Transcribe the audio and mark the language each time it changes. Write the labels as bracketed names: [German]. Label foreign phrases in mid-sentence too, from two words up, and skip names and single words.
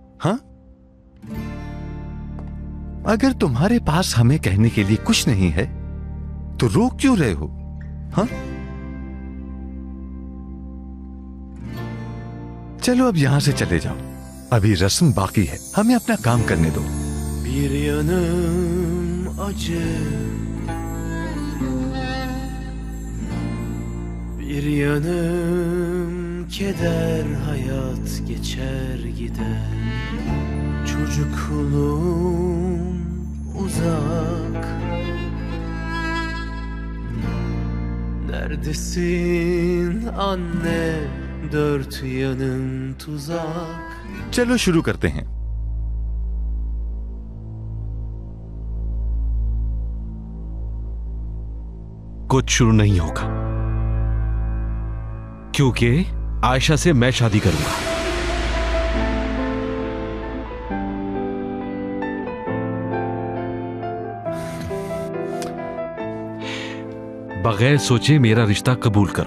[Hindi] हाँ, अगर तुम्हारे पास हमें कहने के लिए कुछ नहीं है तो रोक क्यों रहे हो? हाँ, चलो अब यहां से चले जाओ, अभी रस्म बाकी है, हमें अपना काम करने दो। [Turkish] Bir yanım acı, bir yanım keder, hayat geçer gider. Çocukluğum uzak, neredesin anne, dört yanım tuzak. [Hindi] चलो शुरू करते हैं। कुछ शुरू नहीं होगा क्योंकि आयशा से मैं शादी करूंगा। बगैर सोचे मेरा रिश्ता कबूल करो।